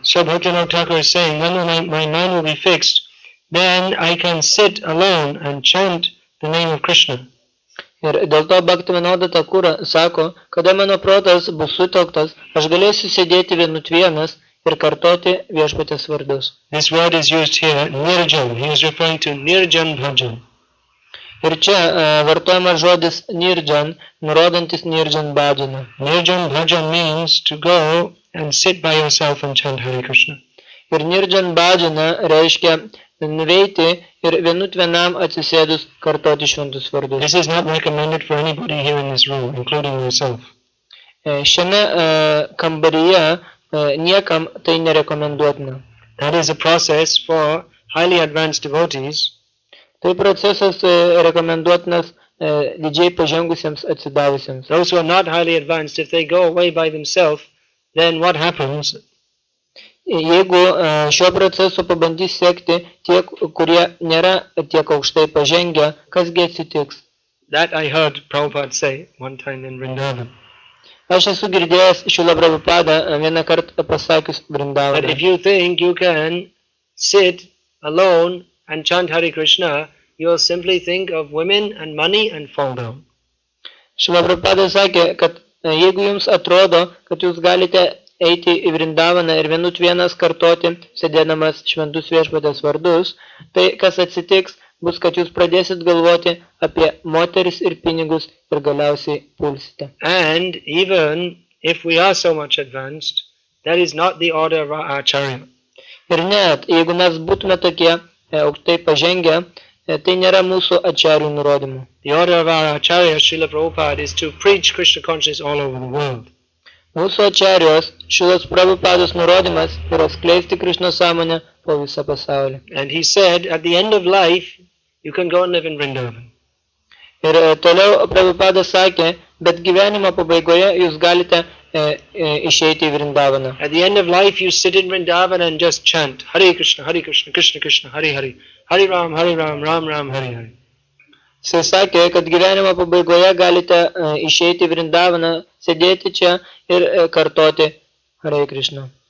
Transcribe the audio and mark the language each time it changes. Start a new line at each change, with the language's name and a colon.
English: So Bhaktivinoda Thakur is saying, when my mind will be fixed, then I can sit alone and chant the name of Krishna.
Lithuanian: Ir dėl to Bhaktivinoda Thakura sako, kada mano protas bus sutelktas, aš galėsiu sėdėti vienas ir kartoti viešpatės vardus.
English: This word is used here, nirjan. He is referring to nirjan bhajan.
Lithuanian: Ir čia vartojamas žodis nirjan, nurodantis nirjan bhajaną.
English: Nirjan bhajan means to go and sit by yourself and chant Hare Krishna.
Lithuanian: Ir nirjan bhajana reiškia nuveiti ir vienam atsisėdus kartoti šventus vardus.
English: This is not recommended for anybody here in this room, including yourself.
Lithuanian: Šiame kambaryje niekam tai nerekomenduotina.
English: That is a process for highly advanced devotees.
Lithuanian: Tai procesas rekomenduotinas didžiai pažengusiems atsidavusiems.
English: Those who are not highly advanced, if they go away by themselves, then what happens?
Lithuanian: Jeigu šio proceso pabandys sekti tie, kurie nėra tiek aukštai pažengę, kasgi atsitiks?
English: That I heard Prabhupada say one time in Vrindavan.
Lithuanian: Aš esu girdėjęs Šrila Prabhupada vieną kartą pasakius
English: That
Lithuanian: Vrindavane.
English: if you think you can sit alone and chant Hare Krishna, you'll simply think of women and money and fall down.
Lithuanian: Šrila Prabhupada sakė, kad jeigu jums atrodo, kad jūs galite eiti į Vrindavaną ir vienas kartoti, sėdėdamas šventus viešpatės vardus, tai kas atsitiks, bus, kad jūs pradėsit galvoti apie moteris ir pinigus ir galiausiai pulsite.
English: And even if we are so much advanced, that is not the order of our acharya.
Lithuanian: Ir net, jeigu mes būtume tokie aukštai pažengę, tai nėra mūsų ačarių nurodymų.
English: The order of our acharya, Srila Prabhupada, is to preach Krishna consciousness all over the world.
Lithuanian: Mūsų ačarijos Šrilos Prabhupados nurodymas yra skleisti Krishna sąmonę po visą pasaulį.
English: And he said, at the end of life, you can go and live in Vrindavan.
Lithuanian: Ir toliau Prabhupadas sakė, bet gyvenimo pabaigoje jūs galite išeiti į Vrindavaną.
English: At the end of life, you sit in Vrindavan and just chant Hare Krishna, Krishna Krishna, Hare Hare, Hare Ram, Ram Ram, Hare Hare.
Lithuanian: Jisai sakė, kad gyvenimo pabaigoje galite išeiti į Vrindavaną, sėdėti čia ir kartoti Hare Krishna.